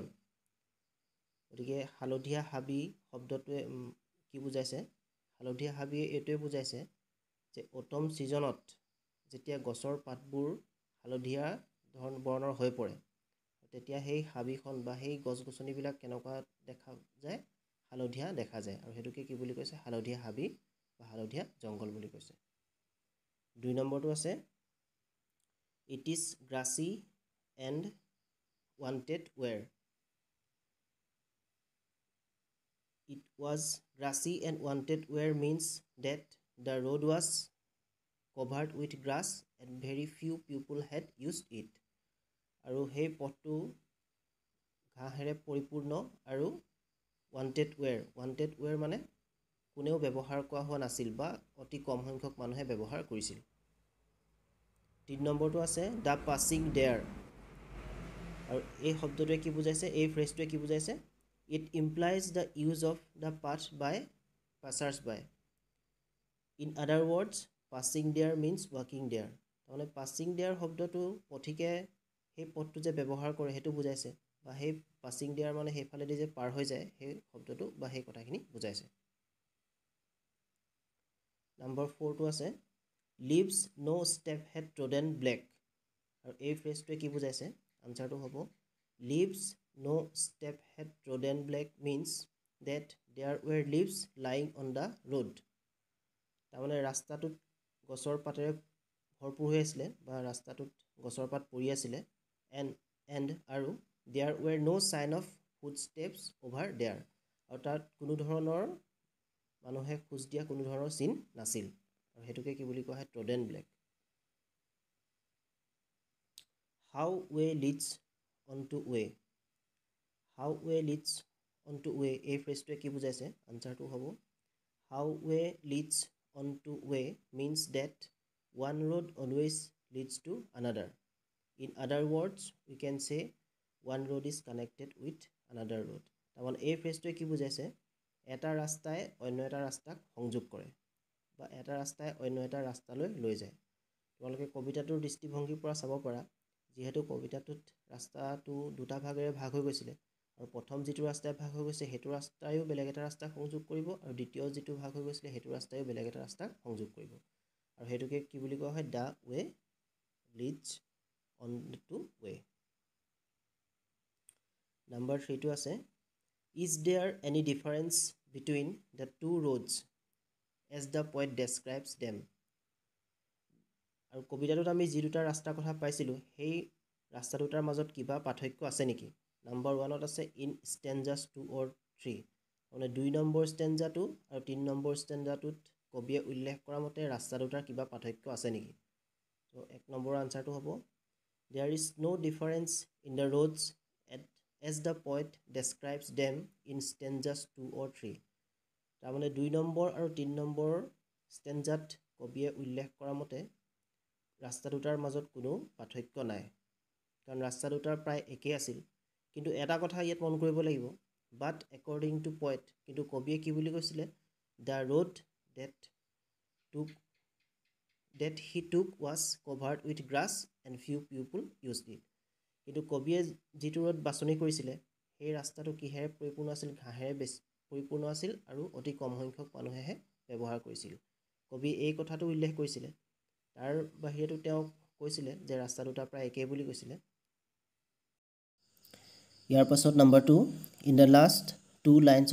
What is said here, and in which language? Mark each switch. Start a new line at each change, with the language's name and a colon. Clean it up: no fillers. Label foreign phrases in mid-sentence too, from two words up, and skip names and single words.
Assamese: গতিকে হালধীয়া হাবি শব্দটোৱে কি বুজাইছে, হালধীয়া হাবিয়ে এইটোৱে বুজাইছে যে অটম ছিজনত যেতিয়া গছৰ পাতবোৰ হালধীয়া বৰণৰ হৈ পৰে, তেতিয়া সেই হাবিখন বা সেই গছ গছনিবিলাক কেনেকুৱা দেখা যায়, হালধীয়া দেখা যায়। আৰু সেইটোকে কি বুলি কৈছে, হালধীয়া হাবি বা হালধীয়া জংঘল বুলি কৈছে।
English: 2
Assamese: নম্বৰটো আছে,
English: it is grassy and wanted wear. It was grassy and wanted where means that the road was covered with grass and very few people had used it.
Assamese: আৰু সেই পথটো ঘাঁহেৰে পৰিপূৰ্ণ আৰু
English: wanted where
Assamese: মানে কোনেও ব্যৱহাৰ কৰা হোৱা নাছিল বা অতি কম সংখ্যক মানুহে ব্যৱহাৰ কৰিছিল।
English: 3
Assamese: নম্বৰটো আছে,
English: the passing there.
Assamese: আৰু এই শব্দটোৱে কি বুজাইছে, এই ফ্ৰেজটোৱে কি বুজাইছে,
English: It implies the use of the path by passers-by. In other words, passing there means walking there.
Assamese: তাৰমানে
English: passing there
Assamese: শব্দটো পথিকে সেই পথটো যে ব্যৱহাৰ কৰে সেইটো বুজাইছে, বা সেই
English: passing there
Assamese: মানে সেইফালেদি যে পাৰ হৈ যায় সেই শব্দটো বা সেই কথাখিনি বুজাইছে। নম্বৰ 4টো আছে,
English: leaves no step had trodden black.
Assamese: আৰু এই ফ্ৰেজটোৱে কি বুজাইছে, আনচাৰটো হ'ব,
English: leaves no step had trodden black means that there were leaves lying on the road.
Assamese: তাৰমানে ৰাস্তাটোত গছৰ পাতেৰে ভৰপূৰ হৈ আছিলে বা ৰাস্তাটোত গছৰ পাত পৰি আছিলে,
English: and আৰু there were no sign of footsteps over there.
Assamese: আৰু তাত কোনো ধৰণৰ মানুহে খোজ দিয়া কোনো ধৰণৰ চিন নাছিল। আৰু সেইটোকে কি বুলি কোৱা হয়,
English: trodden black. How way leads on to way. How way leads on to way,
Assamese: এই ফ্ৰেজটোৱে কি বুজাইছে, আনচাৰটো হ'ব,
English: how way leads on to way means that one road always leads to another. In other words, we can say one road is connected with another road.
Assamese: তাৰমানে এই ফ্ৰেজটোৱে কি বুজাইছে, এটা ৰাস্তাই অন্য এটা ৰাস্তাক সংযোগ কৰে বা এটা ৰাস্তাই অন্য এটা ৰাস্তালৈ লৈ যায়। তোমালোকে কবিতাটোৰ দৃষ্টিভংগীৰ পৰা চাব পাৰা, যেহেতু কবিতাটোত ৰাস্তাটো দুটা ভাগেৰে ভাগ হৈ গৈছিলে আৰু প্ৰথম যিটো ৰাস্তাই ভাগ হৈ গৈছে সেইটো ৰাস্তায়ো বেলেগ এটা ৰাস্তাক সংযোগ কৰিব আৰু দ্বিতীয় যিটো ভাগ হৈ গৈছিলে সেইটো ৰাস্তায়ো বেলেগ এটা ৰাস্তাক সংযোগ কৰিব আৰু সেইটোকে কি বুলি কোৱা হয়
English: the way leads on to way
Assamese: নাম্বাৰ 3 টো আছে
English: is there any difference between the two roads as the poet describes them
Assamese: আৰু কবিতাটোত আমি যি দুটা ৰাস্তাৰ কথা পাইছিলোঁ সেই ৰাস্তা দুটাৰ মাজত কিবা পাৰ্থক্য আছে নেকি নাম্বাৰ 1ত আছে
English: in stanzas 2 or 3
Assamese: মানে 2 নম্বৰ ষ্টেঞ্জাটো আৰু 3 নম্বৰ ষ্টেঞ্জাটোত কবিয়ে উল্লেখ কৰা মতে ৰাস্তা দুটাৰ কিবা পাৰ্থক্য আছে নেকি তো 1 নম্বৰ আনসাৰটো হ'ব
English: there is no difference in the roads as the poet describes them in stanzas 2 or 3
Assamese: তাৰমানে 2 নম্বৰ আৰু 3 নম্বৰ ষ্টেঞ্জাত কবিয়ে উল্লেখ কৰা মতে ৰাস্তা দুটাৰ মাজত কোনো পাৰ্থক্য নাই কাৰণ ৰাস্তা দুটাৰ প্ৰায় একেই আছিল কিন্তু এটা কথা ইয়াত মন কৰিব লাগিব
English: but according to poet
Assamese: কিন্তু কবিয়ে কি বুলি কৈছিলে
English: the road that he took was covered with grass and few people used it
Assamese: কিন্তু কবিয়ে যিটো ৰোড বাছনি কৰিছিলে সেই ৰাস্তাটো কিহেৰে পৰিপূৰ্ণ আছিল ঘাঁহেৰে পৰিপূৰ্ণ আছিল আৰু অতি কম সংখ্যক মানুহেহে ব্যৱহাৰ কৰিছিল কবি এই কথাটো উল্লেখ কৰিছিলে তাৰ বাহিৰেতো তেওঁ কৈছিলে যে ৰাস্তা দুটা প্ৰায় একেই বুলি কৈছিলে ইয়াৰ পাছত নাম্বাৰ 2
English: in the last 2 lines